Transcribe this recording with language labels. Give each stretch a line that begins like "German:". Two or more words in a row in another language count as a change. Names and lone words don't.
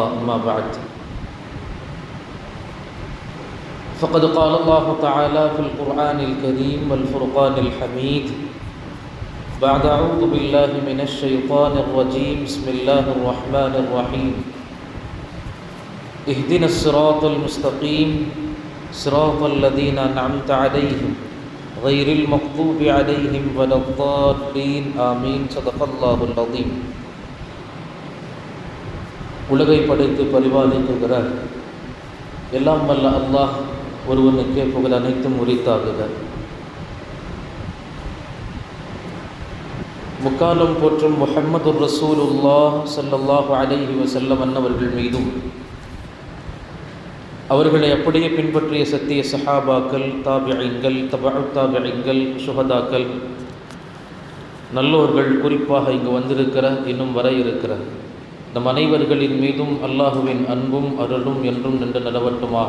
Arabic: أما بعد، فقد قال الله تعالى في القرآن الكريم والفرقان الحميد بعد أعوذ بالله من الشيطان الرجيم. بسم الله الرحمن الرحيم. اهدنا الصراط المستقيم صراط الذين أنعمت عليهم غير المغضوب عليهم ولا الضالين آمين. صدق الله العظيم.
Tamil: உலகை படைத்து பரிபாலிக்குகிற எல்லாம் வல்ல அல்லாஹ் ஒருவனுக்கே புகழ் அனைத்தும் உரித்தாகுக. முக்காலம் போற்றும் முஹம்மது
Arabic: رسول الله صلى الله عليه وسلم
Tamil: அன்னவர்கள் மீதும் அவர்களை அப்படியே பின்பற்றிய சத்திய சஹாபாக்கள், தாபிஈன்கள், தபஉ தாபிஈன்கள், சுஹதாக்கள், நல்லோர்கள், குறிப்பாக இங்கு வந்திருக்கிற இன்னும் வர இருக்கிற நம் அனைவர்களின் மீதும் அல்லாஹுவின் அன்பும் அருளும் என்றும் நின்று நிலவட்டுமாக.